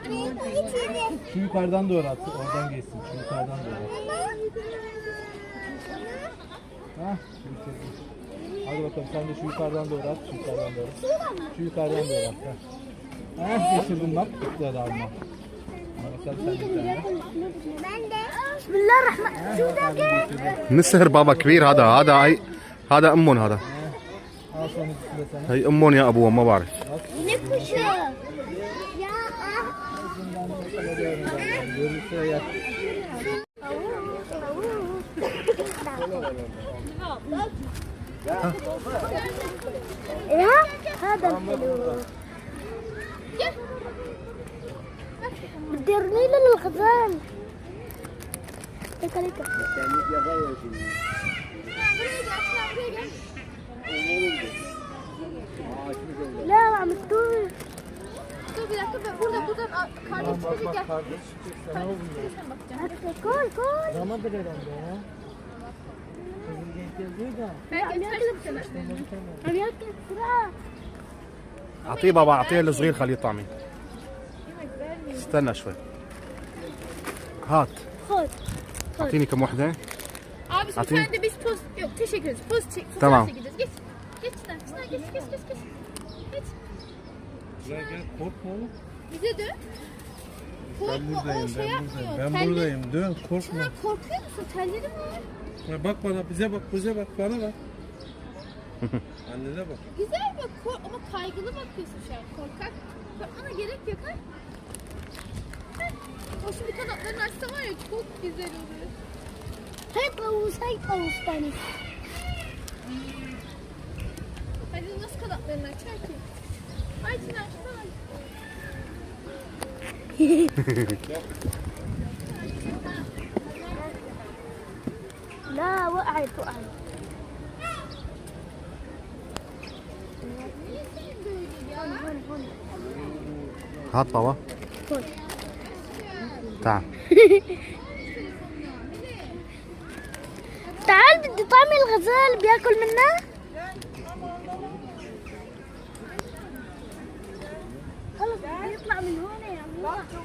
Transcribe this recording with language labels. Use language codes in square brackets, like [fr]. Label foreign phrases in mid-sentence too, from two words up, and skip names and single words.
[tr] Şu yukarıdan doğru at, oradan geçsin. Şu yukarıdan doğru at. Hah, hadi bakalım sen de şu yukarıdan doğru at, şu yukarıdan doğru. Şu yukarıdan doğru at. Hah, geçirdim bak, bitti alma. Bakalım sen de bir tane. [ar] بسم الله الرحمن. شو ذاك؟ نسر بابا كبير هذا. هذا امهم هذا. [tr] sonuncusunda sana. [ar] هي امهم يا ابوهم ما بعرف. نكشف يا [tr] Görürse yer. [ar] يا هذا الحلو بدي ارمي له الغزال. لا عم تدور. [tr] Dur bir dakika ben buradan kardeş çıkacak gel. Kardeş çıkacak sana olmuyor. [ar] كول كول [tr] Ramadır herhalde ya. Kızım genç yazıyor da. Ben getirelim seni. [ar] عم ياكل بسرعة. اعطيه بابا، اعطيه الصغير خليه يطعمي. استنى شوي. هات خذ اعطيني كم وحده. [tr] Abi bir Atayım. tane de biz poz... Yok teşekkür ederiz. Poz çek. Tamam. Gideceğiz. Geç. Geç Çınar. Çınar geç geç geç geç. Geç. Gel gel korkma oğlum. Bize dön. Korkma o şey yapmıyor. Ben Telli- buradayım. Dön korkma. Çınar korkuyor musun? Tellerim var. Ya bak bana, bize bak, bize bak, bana bak. Annene bak. Güzel bak ama kaygılı bakıyorsun şu an. Korkak. Korkmana gerek yok ha. O şimdi kanatlarını açsa var ya çok güzel olur. [ar] هاي طاووس هاي طاووس ثاني. [tr] Hadi nasıl kanatlarını açar ki? Ay Çınar şuna bak. [ar] لا وقعت وقعت. [tr] Niye sen böyle ya? [ar] هون هون. هات بابا. هون. تعال. تعال بدي طعمي الغزال بياكل منه. خلص بيطلع من هون يا الله.